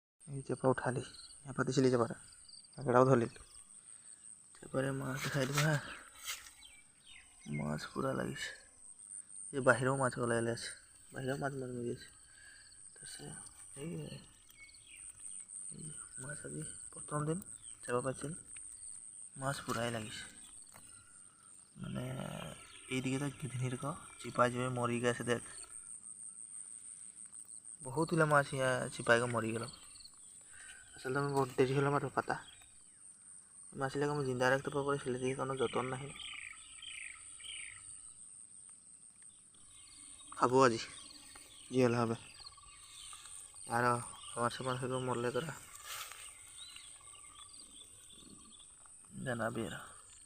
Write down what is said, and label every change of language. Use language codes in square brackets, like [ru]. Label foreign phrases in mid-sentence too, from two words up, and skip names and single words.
[rkt] এই চেপা উঠালি পাতিছিলি চেপাটা আগেটাও ধরলি চেপারে মাছ দেখাই দিব হ্যাঁ মাছ পুরা লাগিছে যে বাহিরেও মাছ ওলাই আছে বাহিরেও মাছ মরি আছে এই মাছ আজি প্রথম দিন চেপা পাইছিল মাছ পুরাই লাগিছে মানে এইদিকে তো গিধনির চিপাই চিপাই মরি গেছে দেখ বহুত গুলা মাছ চিপাই মরি গেল আসলে আমি বহুত দেরি হলাম আর পাতা মাছগুলোকে আমি জিন্দা রাখতে পারবো ছেলে দিকে কোনো যতন নাই খাবো আজি যি হলে হবে আর আমার সমান মরলে তোরা জানাবি এরা